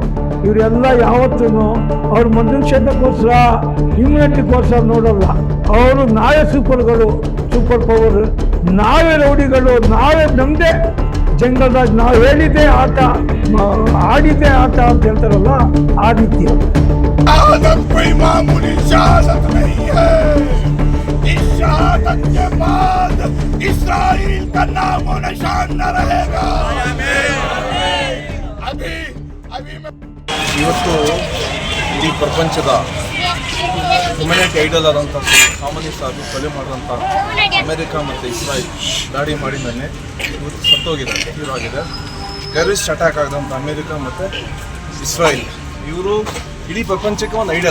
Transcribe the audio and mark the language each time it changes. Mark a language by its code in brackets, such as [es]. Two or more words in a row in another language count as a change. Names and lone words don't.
[kn] ಇವರೆಲ್ಲ ಯಾವತ್ತೂ ಅವ್ರ ಮನುಷ್ಯತ್ವಕ್ಕೋಸ್ಕರ, ಹ್ಯೂಮ್ಯಾನಿಟಿಗೋಸ್ಕರ ನೋಡೋಲ್ಲ. ಅವರು ನಾವೇ [en] super power, [kn] ನಾವೇ ರೌಡಿಗಳು, ನಾವೇ ನಮ್ಮದೇ ಜಂಗಲ್ರಾಜ್, ನಾವು ಹೇಳಿದ್ದೆ ಆಟ, ಆಡಿದ್ದೆ ಆಟ ಅಂತ ಹೇಳ್ತಾರಲ್ಲ, ಆ ರೀತಿ. [hi] आदम कोई मामूली शहादत नहीं है। इस शहादत के बाद इस्राइल का नाम और निशान न रहेगा। अभी [kn] ಇವತ್ತು ಈ ಪ್ರಪಂಚದ [en] humanity idol [kn] ಆದಂಥ ಖಾಮನಿ ಸಾಹೇಬ್ ಕೊಲೆ ಮಾಡಿದಂಥ ಅಮೆರಿಕ ಮತ್ತು ಇಸ್ರಾಯೇಲ್ ದಾಳಿ ಮಾಡಿ ನೆನ್ನೆ ಇವತ್ತು ಸತ್ತೋಗಿದೆ, ಹೀರೋ ಆಗಿದೆ. [en] terrorist attack [kn] ಆಗಿದಂಥ ಅಮೆರಿಕ ಮತ್ತು ಇಸ್ರಾಯೇಲ್ ಇವರು ಇಡೀ ಪ್ರಪಂಚಕ್ಕೆ ಒಂದು ಐಡಲ್.